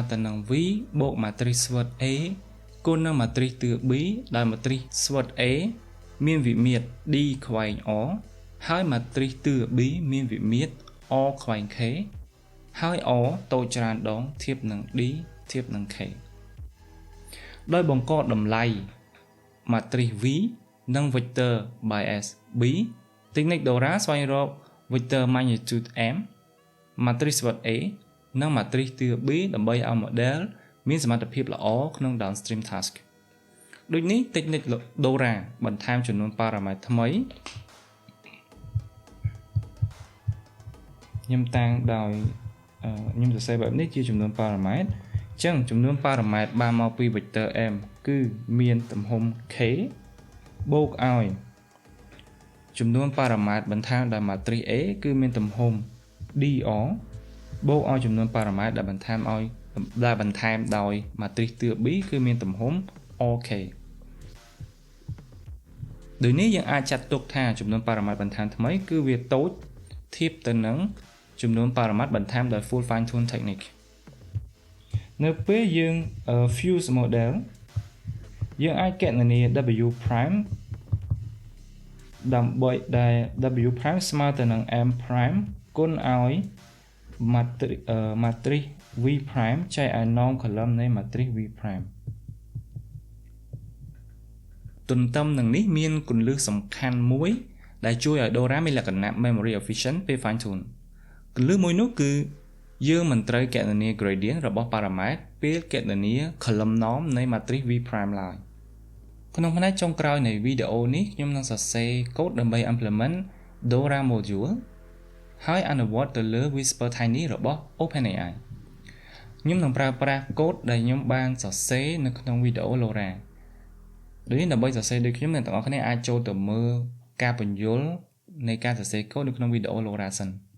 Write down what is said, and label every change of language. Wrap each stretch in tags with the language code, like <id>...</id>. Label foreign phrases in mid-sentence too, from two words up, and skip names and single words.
<km>ទៅនឹង V បូក matrix SWOT A គុណនឹង matrix ទឿ B ដែល matrix SWOT A មានវិ មាត្រ D ខ្វែង O ហើយ matrix ទឿ B មានវិមាត្រ O ខ្វែង K ហើយ O តូចច្រើនដងធៀបនឹង D ធៀបនឹង K ដោយបង្កត់តម្លៃ matrix V និង</km> <en>vector bias B technique LoRa</en> <km>ស្វែងរក</km> <en>vector magnitude M</en> <km>matrix SWOT A និង matrix ទឿ B ដើម្បីឲ្យ model មានសមត្ថភាពល្អក្នុង</km> <en>downstream task</en> <km>ដូចនេះ technique LoRa បន្ថែមចំនួន parameter ថ្មី ខ្ញុំតាំងដោយខ្ញុំសរសេរបែបនេះជាចំនួន parameter អញ្ចឹងចំនួន parameter បានមកពី vector M គឺមានទំហំ K បូកឲ្យចំនួន parameter បន្ថែមដោយ matrix A គឺមានទំហំ DR បូកឲ្យចំនួន parameter ដែលបន្ថែមដោយ matrix ទឿ B គឺមានទំហំ OK ដូចនេះយើងអាចចាត់ទុកថាចំនួន parameter បន្ថែមថ្មីគឺវាតូចធៀបទៅនឹងចំនួន parameter បន្ថែមដោយ</km> <en>full fine tune technique</en> <km>នៅពេលយើង fuse model យើងអាចគណនា</km> <en>W prime</en> <km>ដើម្បីដែល</km> <en>W prime</en> <km>ស្មើទៅនឹង</km> <en>M prime</en> <km>គុណឲ្យ</km> <en>matrix V prime</en> <km>ចែកឲ្យ</km> <en>norm column</en> <km>នៃ</km> <en>matrix V prime</en> <km>ទន្ទឹមនឹងនេះមានគន្លឹះសំខាន់មួយ ដែលជួយឲ្យ LoRa មានលក្ខណៈ</km> <en>memory efficient</en> <km>ពេល</km> <en>fine tune</en> <km>គន្លឹះមួយនោះគឺយើងមិនត្រូវគណនា gradient របស់ parameter ពេលគ ណនា</km> <en>column norm</en> <km>នៃ</km> <en>matrix V prime</en> <km>ឡើយក្នុងផ្នែកចុងក្រោយនៃវីដេអូនេះខ្ញុំនឹងសរសេរ code ដើម្បី</km> <en>implement LoRa module</en> <km>ហើយអនុវត្តទៅលើ Whisper Tiny របស់ OpenAI ខ្ញុំនឹងប្រើប្រាស់ code ដែលខ្ញុំបានសរសេរនៅក្នុងវីដេអូ LoRa ដូចនេះដើម្បីសរសេរដូចខ្ញុំអ្នកទាំងអស់គ្នាអាចចូលទៅមើលការពន្យល់នៃការសរសេរ code នៅក្នុងវីដេអូ LoRa សិន</km>